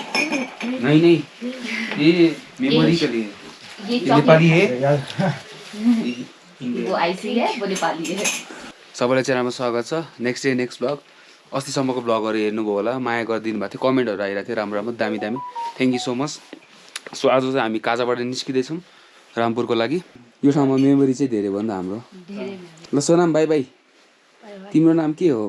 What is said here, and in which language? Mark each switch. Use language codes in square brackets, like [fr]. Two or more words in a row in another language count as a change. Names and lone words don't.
[hi] नहीं नहीं, ये मेमोरी के लिए। ये नेपाली है, वो आइसी है, वो नेपाली है। [ne] सबैलाई च्यानलमा स्वागत छ। [en] next day next blog. [ne] अस्तिसम्मको ब्लगहरू हेर्नुभयो होला, माया गरिदिनु भएको थियो, कमेन्टहरू आइरहेको थियो राम्रो राम्रो, दामी दामी। [en] thank you so much. [ne] सो आज चाहिँ हामी काजाबाट निस्किँदैछौँ रामपुरको लागि। यो ठाउँमा मेमोरी चाहिँ धेरै भयो नि त हाम्रो। ल सोनाम [en] bye bye. [ne] तिम्रो नाम के हो?